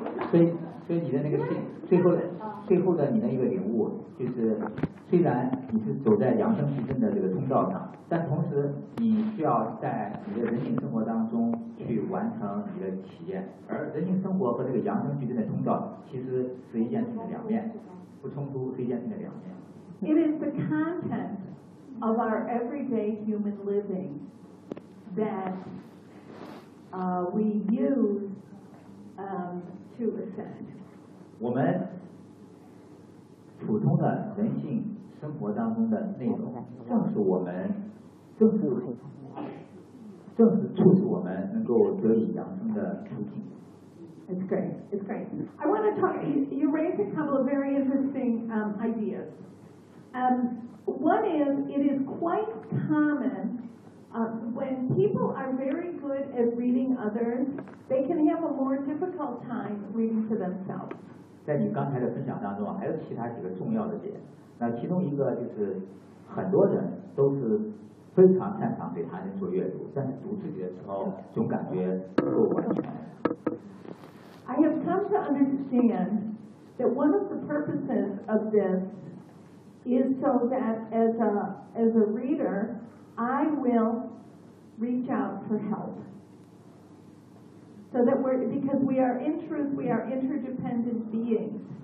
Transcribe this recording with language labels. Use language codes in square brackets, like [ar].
[zh] 所以你的那个最后的你的一个领悟，就是虽然你是走在扬升提升的这个通道上，但同时你需要在你的人性生活当中去完成你的体验，而人性生活和这个扬升提升的通道其实是一件事情的两面，不冲突，是一件事情的两面。 [en] It is the content of our everyday human living that we use to ascend. [zh] 我们普通的人性生活当中的内容，正是促使我们能够得以扬升的途径。 [en] It's great. I want to talk. You raised a couple of very interesting ideas. One is, it is quite common. When people are very good at reading others, they can have a more difficult time reading for themselves. [zh] 在你刚才的分享当中，还有其他几个重要的点。那其中一个就是，很多人都是非常擅长对他人做阅读，但是读自己的时候总感觉不够完全。 [en] I have come to understand that one of the purposes of this is so that as a reader, I will reach out for help. So that because we are in truth, we are interdependent beings.